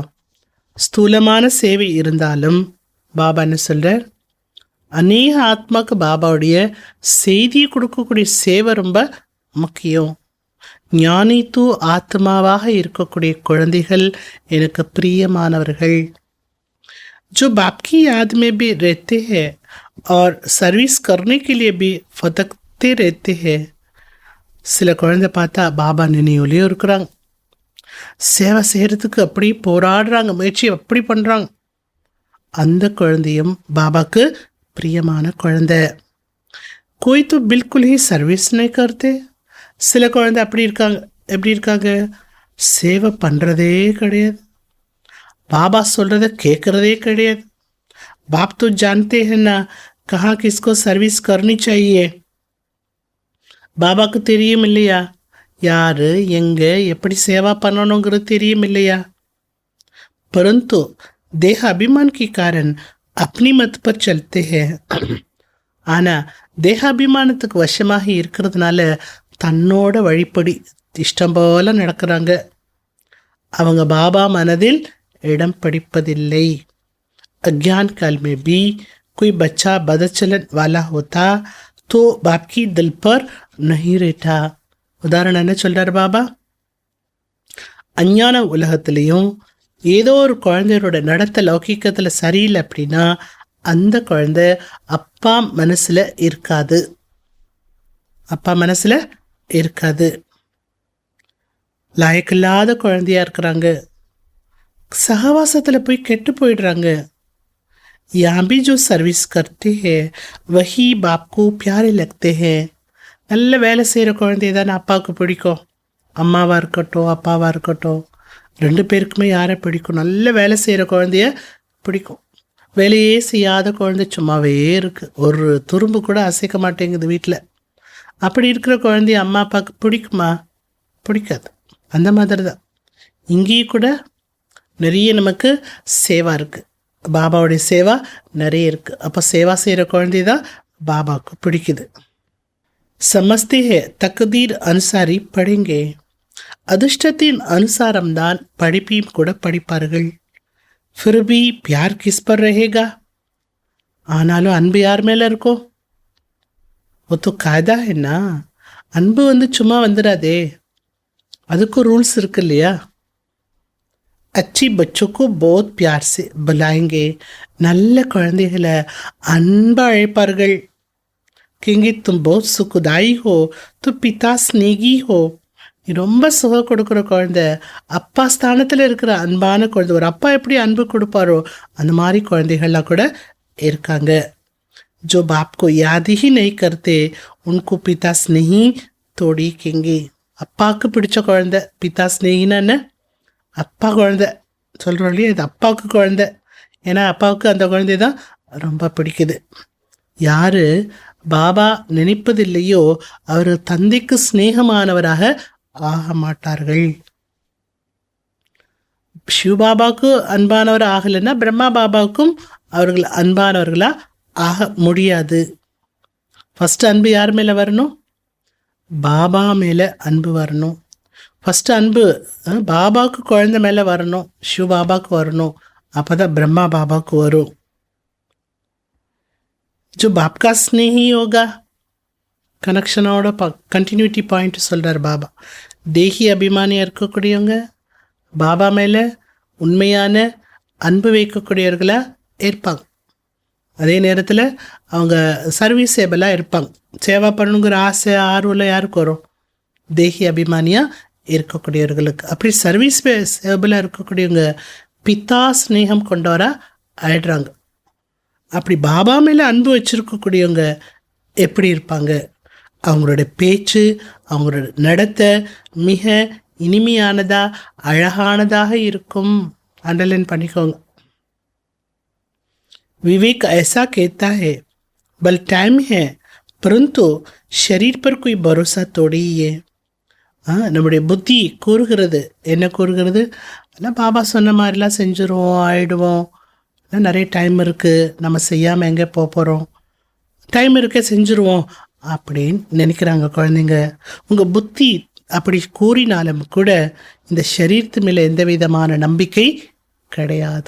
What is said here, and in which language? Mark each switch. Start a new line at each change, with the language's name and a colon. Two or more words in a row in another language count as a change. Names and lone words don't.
Tamil: ஸ்தூலமான சேவை இருந்தாலும் பாபா என்ன சொல்கிறார்? அநேக ஆத்மாவுக்கு பாபாவுடைய செய்தியை கொடுக்கக்கூடிய சேவை ரொம்ப முக்கியம். ஞானி தூ ஆத்மாவாக இருக்கக்கூடிய குழந்தைகள் எனக்கு பிரியமானவர்கள்.
Hindi: जो बाप की याद में भी रहते हैं और सर्विस करने के लिए भी फतकते रहते हैं.
Tamil: சில குழந்தை பார்த்தா பாபா நினைவுலேயும் இருக்கிறாங்க, சேவை செய்கிறதுக்கு அப்படி போராடுறாங்க, முயற்சி அப்படி பண்ணுறாங்க. அந்த குழந்தையும் பாபாவுக்கு பிரியமான குழந்தை.
Hindi: कोई तो बिल्कुल ही सर्विस नहीं करते.
Tamil: சில குழந்தை அப்படி இருக்காங்க. எப்படி இருக்காங்க? சேவை பண்ணுறதே கிடையாது, बाबा சொல்கிறத கேட்குறதே கிடையாது.
Hindi: बाप तो जानते हैं ना कहाँ किसको सर्विस करनी चाहिए.
Tamil: பாபாவுக்கு தெரியும் இல்லையா யாரு எங்கே எப்படி சேவா பண்ணணுங்கிறது தெரியும் இல்லையா?
Hindi: परंतु देह अभिमान के कारण अपनी मत पर चलते हैं.
Tamil: ஆனால் தேகாபிமானத்துக்கு வசமாக இருக்கிறதுனால தன்னோட வழிப்படி இஷ்டம் போல நடக்கிறாங்க. அவங்க பாபா மனதில் இடம் பிடிப்பதில்லை.
Hindi: अज्ञान काल में भी कोई बच्चा बदचलन वाला होता तो बाप की दिल पर नहीं रहता.
Tamil: உதாரணம் என்ன சொல்றார் பாபா? அஞ்ஞான உலகத்திலையும் ஏதோ ஒரு குழந்தையோட நடத்த லௌகிக்கத்தில் சரியில்லை அப்படின்னா அந்த குழந்தை அப்பா மனசில் இருக்காது. அப்பா மனசில் இருக்காது. லாயக்கில்லாத குழந்தையா இருக்கிறாங்க. சகவாசத்தில் போய் கெட்டு போயிடுறாங்க.
Hindi: यहाँ भी जो सर्विस करते हैं वही बाप को प्यारे लगते हैं.
Tamil: நல்ல வேலை செய்கிற குழந்தைய தான் அப்பாவுக்கு பிடிக்கும். அம்மாவாக இருக்கட்டும் அப்பாவாக இருக்கட்டும், ரெண்டு பேருக்குமே யாரை பிடிக்கும்? நல்ல வேலை செய்கிற குழந்தைய பிடிக்கும். வேலையே செய்யாத குழந்தை சும்மாவே இருக்குது, ஒரு துரும்பு கூட அசைக்க மாட்டேங்குது வீட்டில். அப்படி இருக்கிற குழந்தைய அம்மா அப்பாவுக்கு பிடிக்குமா? பிடிக்காது. அந்த மாதிரி தான் இங்கேயும் கூட நிறைய நமக்கு சேவா இருக்குது. பாபாவுடைய சேவா நிறைய இருக்குது. அப்போ சேவா செய்கிற குழந்தை தான் பாபாவுக்கு பிடிக்குது.
Hindi: समझते हैं तकदीर अनुसारी पढ़ेंगे.
Tamil: அதிர்ஷ்டத்தின் அனுசாரம்தான் படிப்பையும் கூட படிப்பார்கள்.
Hindi: फिर भी प्यार किस पर रहेगा?
Tamil: ஆனாலும் அன்பு யார் மேலே இருக்கும்?
Hindi: वो तो कायदा है ना.
Tamil: அன்பு சும்மா வந்துடாதே, அதுக்கும் ரூல்ஸ் இருக்கு இல்லையா?
Hindi: अच्छी बच्चों को बहुत प्यार से बुलाएंगे.
Tamil: நல்ல குழந்தைகளை அன்பா அழைப்பார்கள்.
Hindi: क्योंकि तुम बहुत सुखदाई हो तो पिता स्नेही हो.
Tamil: நீ ரொம்ப சுகம் கொடுக்குற குழந்தை, அப்பா ஸ்தானத்தில் இருக்கிற அன்பான குழந்தை. ஒரு அப்பா எப்படி அன்பு கொடுப்பாரோ அந்த மாதிரி குழந்தைகள்லாம் கூட இருக்காங்க.
Hindi: जो बाप को याद ही नहीं करते उनको पिता स्नेही तोड़ी केंगे.
Tamil: அப்பாவுக்கு பிடிச்ச குழந்தை பிதா ஸ்னேகினா என்ன? அப்பா குழந்தை சொல்கிறோம் இல்லையா, இது அப்பாவுக்கு குழந்தை. ஏன்னா அப்பாவுக்கு அந்த குழந்தை தான் ரொம்ப பிடிக்குது. யார் பாபா நினைப்பதில்லையோ அவர் தந்தைக்கு ஸ்நேகமானவராக ஆக மாட்டார்கள். சிவபாபாவுக்கு அன்பானவர் ஆகலைன்னா பிரம்மா பாபாவுக்கும் அவர்கள் அன்பானவர்களாக ஆக முடியாது. ஃபஸ்ட்டு அன்பு யார் மேலே வரணும்? பாபா மேலே அன்பு வரணும். ஃபஸ்ட்டு அன்பு பாபாவுக்கு குழந்தை மேலே வரணும், சிவபாபாவுக்கு வரணும். அப்போ தான் பிரம்மா பாபாவுக்கு வரும்.
Hindi: जो बाप का स्नेही होगा,
Tamil: கனெக்ஷனோட
English: continuity point
Tamil: சொல்கிறார் பாபா. தேகி அபிமானியாக இருக்கக்கூடியவங்க பாபா மேலே உண்மையான அன்பு வைக்கக்கூடியவர்களாக இருப்பாங்க. அதே நேரத்தில் அவங்க சர்வீஸேபிளாக இருப்பாங்க. சேவா பண்ணணுங்கிற ஆசை ஆர்வம் யாருக்கு வரும்? தேகி அபிமானியாக இருக்கக்கூடியவர்களுக்கு. அப்படி சர்வீஸ் சேவபிளாக இருக்கக்கூடியவங்க பிதா ஸ்னேகம் கொண்டவராக ஆயிடுறாங்க. அப்படி பாபா மேலே அன்பு வச்சுருக்கக்கூடியவங்க எப்படி இருப்பாங்க? அவங்களோட பேச்சு, அவங்களோட நடத்தை மிக இனிமையானதாக அழகானதாக இருக்கும். அண்டர்லைன் பண்ணிக்கோங்க.
Hindi: विवेक ऐसा कहता है बल टाइम है परंतु शरीर पर कोई भरोसा थोड़ी है.
Tamil: நம்முடைய புத்தி கூறுகிறது. என்ன கூறுகிறது? எல்லாம் பாபா சொன்ன மாதிரிலாம் செஞ்சுருவோம், ஆயிடுவோம், நிறைய டைம் இருக்குது, நம்ம செய்யாமல் எங்கே போகிறோம், டைம் இருக்க செஞ்சுருவோம் அப்படின்னு நினைக்கிறாங்க குழந்தைங்க. உங்கள் புத்தி அப்படி கூறினாலும் கூட இந்த சரீரத்து மேலே எந்த விதமான நம்பிக்கை கிடையாது.